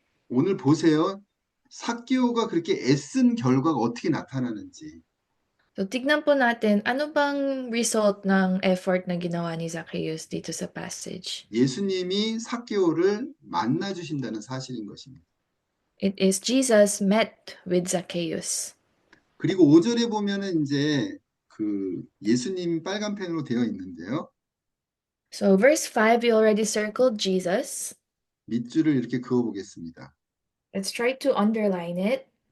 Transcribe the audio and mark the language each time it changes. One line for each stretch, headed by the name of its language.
Korean: 오늘 보세요. 삭개오가 그렇게 애쓴 결과가 어떻게 나타나는지.
Filipino: So tignan po natin, ano bang result ng effort na ginawa ni Zacchaeus dito sa passage?
Korean: 예수님이 삭개오를 만나 주신다는 사실인 것입니다.
English: It is Jesus met with Zacchaeus.
Korean: 그리고 5절에 보면은 이제 그 예수님 빨간 펜으로 되어 있는데요.
English: So verse 5, we already circled Jesus.
Korean: 밑줄을 이렇게 그어 보겠습니다.
English: Let's try to underline it.